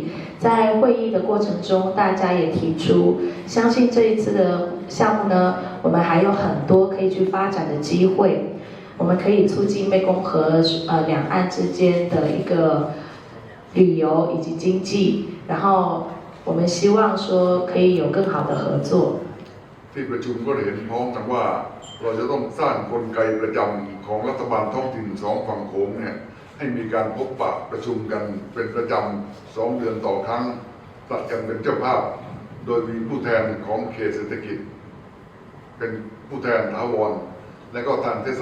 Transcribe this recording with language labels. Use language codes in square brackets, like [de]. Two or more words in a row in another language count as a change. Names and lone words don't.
[zh] 在会议的过程中，大家也提出，相信这一次的项目呢，我们还有很多可以去发展的机会。我们可以促进湄公河两岸之间的一个旅游以及经济，然后我们希望说可以有更好的合作。 [th] ที่ประชุมก็เห็นพ้องกันว่าเราจะต้องสร้างกลไกประจำของรัฐบาลท้องถิ่น2 ฝั่งโขงเนี่ยให้มีการพบปะประชุมกันเป็นประ จำ2 เดือนต่อครั้งผลัดกันเป็นเจ้าภาพโดยมีผู้แทนของเขตเศรษฐกิจเป็นผู้แทนถาวรและก็ทางเทศ